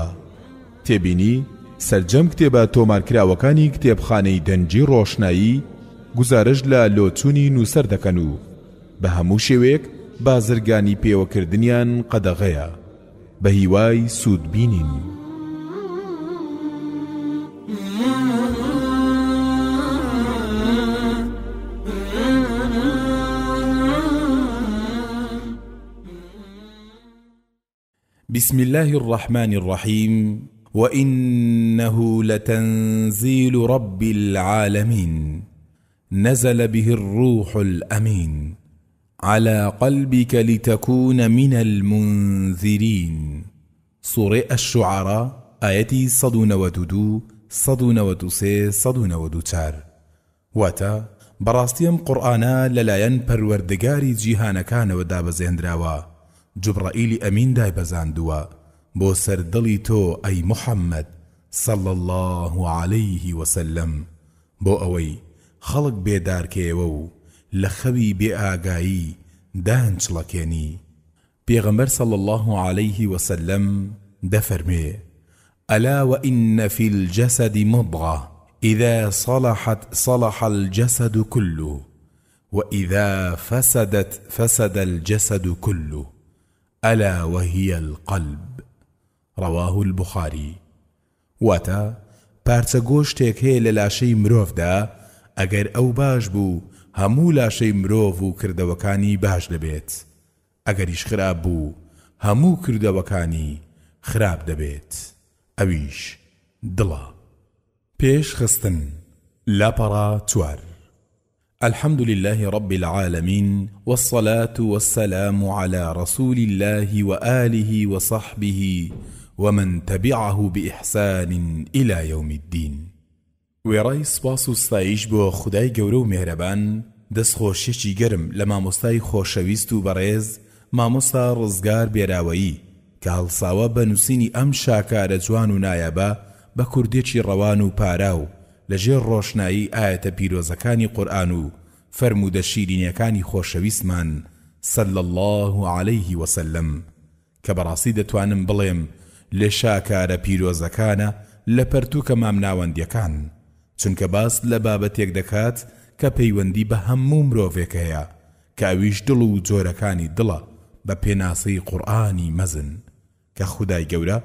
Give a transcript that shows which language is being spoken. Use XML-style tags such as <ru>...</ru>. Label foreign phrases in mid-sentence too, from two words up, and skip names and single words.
<ckb>تێبینی سەرجەم کتێبە تۆمارکراوەکانی کتێبخانەی دەنجی ڕۆشنایی گزارش لە لۆچوونی نووسەر دەکەن و بە هەموو شێوەیەک بازرگانی پێوەکردنیان قەدەغەیە، بە هیوای سوود بینین.</ckb> <ar>بسم الله الرحمن الرحيم. وإنه لتنزيل رب العالمين نزل به الروح الأمين على قلبك لتكون من المنذرين. سورة الشعراء آياتي 192 193 194.</ar> <ckb>واتا براستيم قرآنا للاين پروردگاری جیهانەکان و دابەزێنراوە، جبرائیل ئەمین دایبەزاندووە بۆ سەردڵی تۆ ئەی محەممەد</ckb> <ar>صلى الله عليه وسلم،</ar> <ckb>بۆ ئەوەی خەڵک بێدارکەوە و لە خەوی بێ ئاگایی دانچڵەکێنی.</ckb> <ar>پێغەمبەر صلى الله عليه وسلم دەفەرمێ: ألا وإن في الجسد مضغة إذا صلحت صلح الجسد كله وإذا فسدت فسد الجسد كله ألا وهي القلب. رواه البخاري.</ar> <ckb>واتا پارچە گۆشتێک هەیە لە لاشەی مرۆڤدا، ئەگەر ئەو باش بوو هەموو لاشەی مرۆڤ و کردەوەکانی باش دەبێت، ئەگەریش خراپ بوو هەموو کردەوەکانی خراپ دەبێت، ئەویش دڵە. پێش خستن. لاپەڕە 4.</ckb> <ar>الحمد لله رب العالمين والصلاة والسلام على رسول الله وآله وصحبه ومن تبعه بإحسان إلى يوم الدين.</ar> <ckb>وێڕای سپاس و ستایش بۆ خودای گەورە و میهرەبان، دەستخۆشیێکی گەرم لە مامۆستای خۆشەویست و بەڕێز مامۆستا ڕزگار بێراوەیی کە هەڵساوە بە نووسینی ئەم شاکارە جوان و نایەبە بە کوردێکی ڕەوان و پاراو لەژێر ڕۆشنایی ئاەتە پیرۆزەکانی قورئان و فەرموودە شیرینیەکانی خۆشەویستمان</ckb> <ar>صلى الله عليه وسلم،</ar> <ckb>کە بەڕاستی دەتوانم بڵێم لێ شاکارە پیرۆزەکانە لە پەرتووکە مامناوەندیەکان، چونکە باس لە بابەتێک دەکات کە پەیوەندی بە هەموو مرۆڤێک هەیە، کە ئەویش دڵ و جۆرەکانی دڵە بە پێناسەی قورئانی مەزن، کە خودای گەورە</ckb>